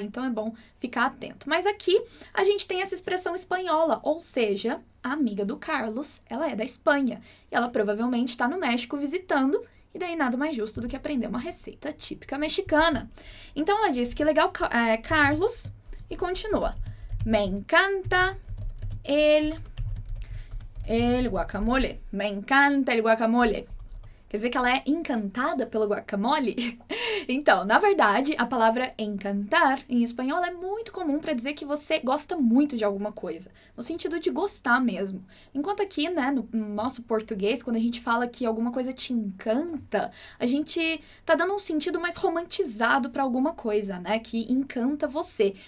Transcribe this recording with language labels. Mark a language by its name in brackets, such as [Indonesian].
[Portuguese] Então é bom ficar atento. Mas aqui a gente tem essa expressão espanhola, ou seja, a amiga do Carlos, ela é da Espanha, e ela provavelmente está no México visitando, e daí nada mais justo do que aprender uma receita típica mexicana. Então ela disse que legal, Carlos, e continua. [Spanish] Me encanta el guacamole. Me encanta el guacamole. [Portuguese] Quer dizer que ela é encantada pelo guacamole? Então, na verdade, a palavra encantar, em espanhol, é muito comum para dizer que você gosta muito de alguma coisa, no sentido de gostar mesmo. Enquanto aqui, né, no nosso português, quando a gente fala que alguma coisa te encanta, a gente tá dando um sentido mais romantizado para alguma coisa, né, que encanta você.